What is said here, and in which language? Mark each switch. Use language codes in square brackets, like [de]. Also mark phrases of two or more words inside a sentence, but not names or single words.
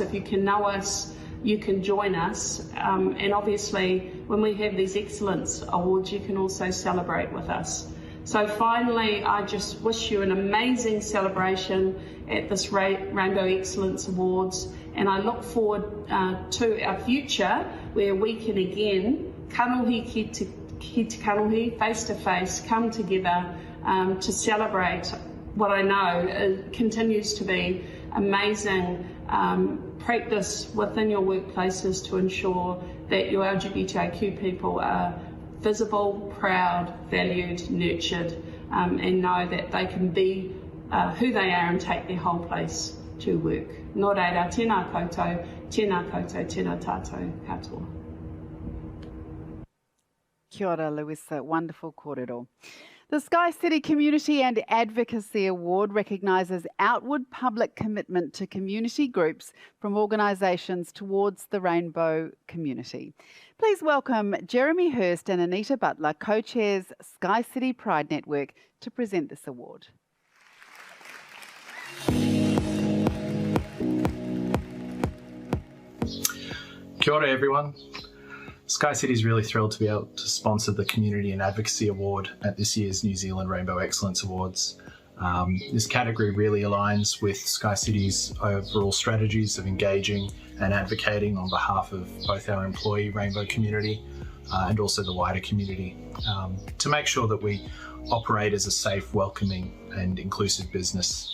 [en] If you can know us, you can join us. And obviously, when we have these Excellence Awards, you can also celebrate with us. So finally, I just wish you an amazing celebration at this Rainbow Excellence Awards, and I look forward to our future where we can again, [mi] kanohi ki te kanohi, [en] face to face, come together to celebrate what I know continues to be amazing practice within your workplaces to ensure that your LGBTIQ people are visible, proud, valued, nurtured, and know that they can be who they are and take their whole place to work. [mi] Nō reira, tēnā koutou, tēnā tātou katoa. Kia ora, Louisa. [en] Wonderful kōrero. The Sky City Community and Advocacy Award recognises outward public commitment to community groups from organisations towards the rainbow community. Please welcome Jeremy Hurst and Anita Butler, co-chairs Sky City Pride Network, to present this award. [mi] Kia ora everyone. [en] Sky City is really thrilled to be able to sponsor the Community and Advocacy Award at this year's New Zealand Rainbow Excellence Awards. This category really aligns with Sky City's overall strategies of engaging and advocating on behalf of both our employee rainbow community and also the wider community to make sure that we operate as a safe, welcoming and inclusive business.